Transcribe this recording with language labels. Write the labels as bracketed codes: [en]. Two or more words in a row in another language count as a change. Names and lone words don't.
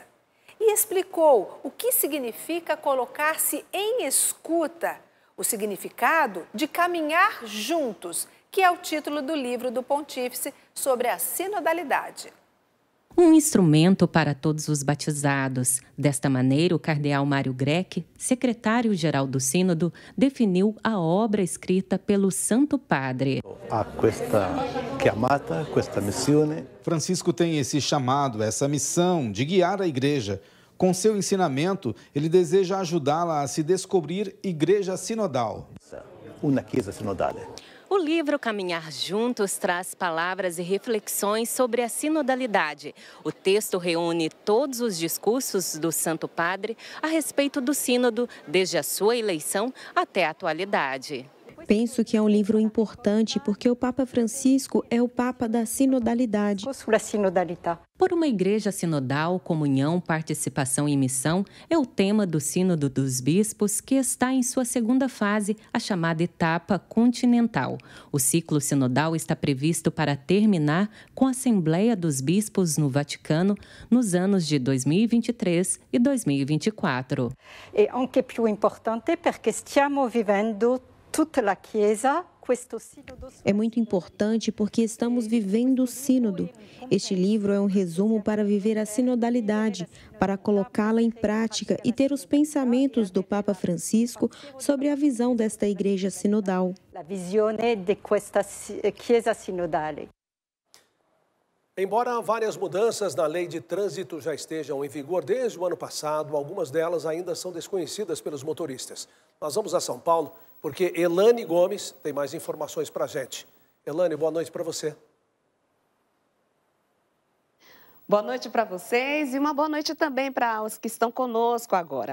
[pt] E explicou o que significa colocar-se em escuta, o significado de caminhar juntos, que é o título do livro do Pontífice sobre a sinodalidade. Um instrumento para todos os batizados. Desta maneira, o cardeal Mário Grech, secretário-geral do Sínodo, definiu a obra escrita pelo Santo Padre. [it] A questa chiamata, questa missione. [pt] Francisco tem esse chamado, essa missão de guiar a igreja. Com seu ensinamento, ele deseja ajudá-la a se descobrir igreja sinodal. [it] Uma chiesa sinodale. [pt] O livro Caminhar Juntos traz palavras e reflexões sobre a sinodalidade. O texto reúne todos os discursos do Santo Padre a respeito do sínodo, desde a sua eleição até a atualidade. Penso que é um livro importante porque o Papa Francisco é o Papa da sinodalidade. Por uma igreja sinodal, comunhão, participação e missão é o tema do Sínodo dos Bispos, que está em sua segunda fase, a chamada etapa continental. O ciclo sinodal está previsto para terminar com a Assembleia dos Bispos no Vaticano nos anos de 2023 e 2024. [it] E anche più importante perché stiamo vivendo tutta la Chiesa. [pt] É muito importante porque estamos vivendo o sínodo. Este livro é um resumo para viver a sinodalidade, para colocá-la em prática e ter os pensamentos do Papa Francisco sobre a visão desta igreja sinodal. [it] A visione di questa Chiesa sinodale. [pt] Embora várias mudanças na lei de trânsito já estejam em vigor desde o ano passado, algumas delas ainda são desconhecidas pelos motoristas. Nós vamos a São Paulo porque Elane Gomes tem mais informações para a gente. Elane, boa noite para você. Boa noite para vocês e uma boa noite também para os que estão conosco agora.